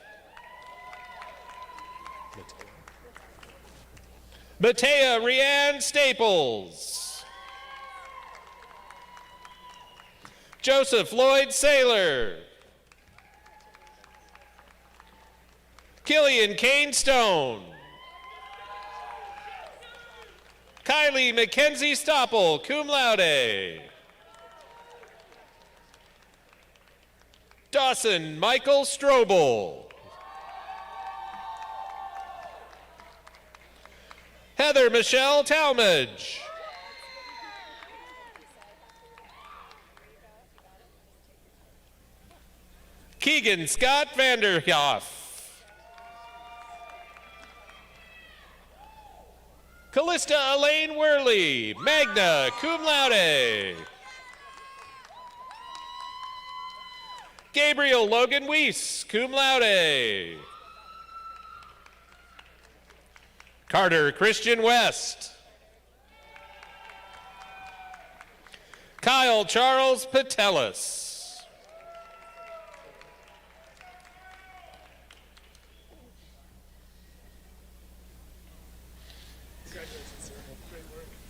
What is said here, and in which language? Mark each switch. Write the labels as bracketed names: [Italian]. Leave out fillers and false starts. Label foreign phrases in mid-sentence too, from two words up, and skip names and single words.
[English] Matea Rianne Staples. Joseph Lloyd Saylor. Killian Kane Stone. Kylie Mackenzie Stopple, [Latin] cum laude. [English] Dawson Michael Strobel. Heather Michelle Talmadge. Keegan Scott Vanderhoff. Callista Elaine Worley, [Latin] magna, cum laude. [English] Gabriel Logan Weiss, [Latin] cum laude. [English] Carter Christian West. Kyle Charles Patelis. Congratulations, sir. Great work.